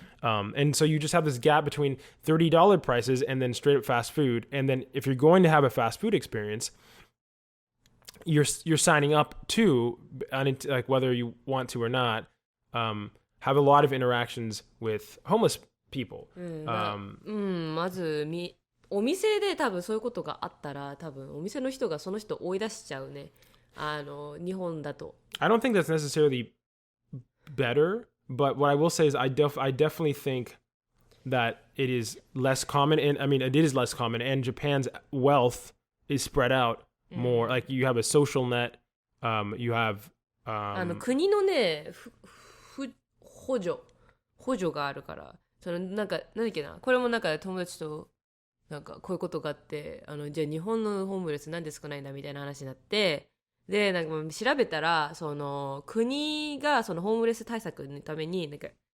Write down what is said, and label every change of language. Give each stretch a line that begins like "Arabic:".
English: And so you just have this gap between $30 prices and then straight up fast food. And then if you're going to have a fast food experience, you're signing up to, like whether you want to or not, have a lot of interactions with homeless people.
Japanese: まずお店で多分そういうことがあったら、多分お店の人がその人を追い出しちゃうね。日本だと。
English: I don't think that's necessarily better, but what I will say is I definitely think that it is less common, and I mean it is less common, and Japan's wealth is spread out more. Like you have a social net, you have
Japanese: 国のね、補助があるから、なんだっけな、これもなんか友達となんかこういうことがあって、じゃあ日本のホームレスなんで少ないんだみたいな話になって、でなんか調べたら、その国がそのホームレス対策のためになんか